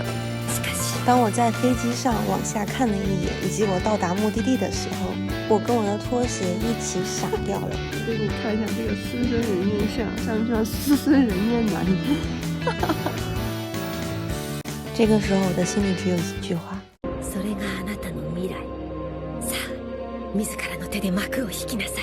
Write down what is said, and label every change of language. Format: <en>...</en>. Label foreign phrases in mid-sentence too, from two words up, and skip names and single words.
<zh>当我在飞机上往下看了一眼，以及我到达目的地的时候，我跟我的拖鞋一起傻掉了。给你看一下这个狮身人面像，像叫狮身人面男。这个时候我的心里只有一句话：</zh> <ja>それがあなたの未来。さあ、自らの手で幕を引きなさい。</ja>